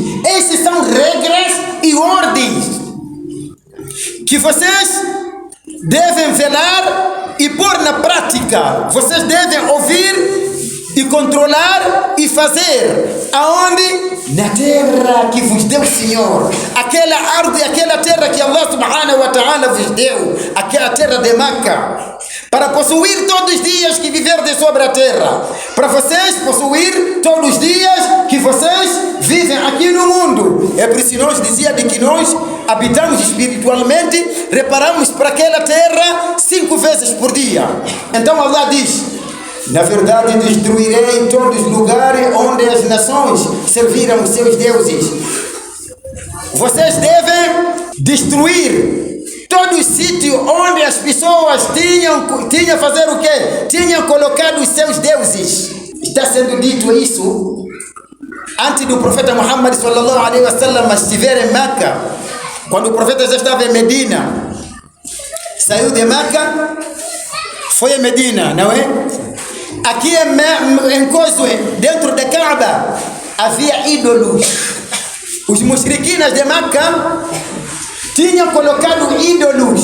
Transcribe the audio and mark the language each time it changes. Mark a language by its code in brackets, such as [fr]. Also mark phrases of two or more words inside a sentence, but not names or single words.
[pt] Estes são regras e ordens que vocês devem velar e pôr na prática. Vocês devem ouvir e controlar e fazer. Aonde? Na terra que vos deu o Senhor. Aquela árvore, aquela terra que [ar] الله سبحانه وتعالى [pt] vos deu. Aquela terra de Meca. Para possuir todos os dias que viverdes sobre a terra. Para vocês possuir todos os dias que vocês vivem aqui no mundo. É por isso que nós dizíamos que nós habitamos espiritualmente, reparamos para aquela terra 5 vezes por dia. Então Allah diz: na verdade destruirei todos os lugares onde as nações serviram os seus deuses. Vocês devem destruir todo o sítio onde as pessoas tinham fazer o quê? Tinham colocado os seus deuses. Está sendo dito isso antes do profeta Muhammad [ar] صلى الله عليه وسلم [pt] estiver em Meca. Quando o profeta já estava em Medina, saiu de Meca, foi a Medina, não é? Aqui em Cozue, dentro da Kaaba, havia ídolos. Os mushriquinas de Meca tinham colocado ídolos.